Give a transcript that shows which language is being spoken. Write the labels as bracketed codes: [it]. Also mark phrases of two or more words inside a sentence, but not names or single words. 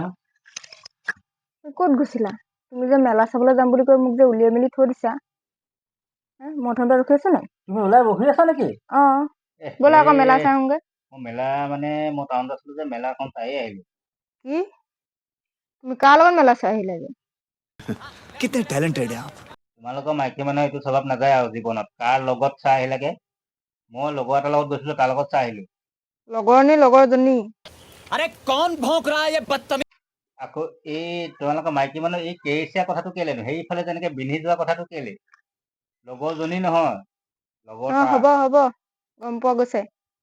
[as] ক'ত গৈছিলা? তুমি যে মেলা চাবলৈ যাম বুলি কৈ মোক যে উলিয়াই মেলি থৈ দিছা। মই তহঁতে ৰখি আছো নাই? তুমি ওলাই বহি আছা নেকি? ব'লা আকৌ মেলা চাওঁগে। মেলা মানে মই টাউনত আছিলো যে মেলাখন চাই আহিলো। কি? তুমি কাৰ লগত মেলা চাই আহিলা যে? [hi] कितने टैलेंटेड हैं आप। [as] তোমালোকৰ মাইকী মানুহে এইটো স্বভাৱ নাযায় আৰু জীৱনত কাৰ লগত চাই আহিলাগে। মই লগৰ এটাৰ লগত গৈছিলো, তাৰ লগত চাই আহিলো। লগৰনী লগৰজনী? [hi] अरे कौन भौंक रहा है ये बदतमीज। [as] আকৌ এই তোমালোকৰ মাইকী মানুহ এই কেৰিচিয়া কথাটো কেলেনো? সেইফালে যেনেকে বিন্ধি যোৱা কথাটো কেলে? লগৰজনী নহয়, লগৰ তাৰ। হ'ব গম পোৱা গৈছে।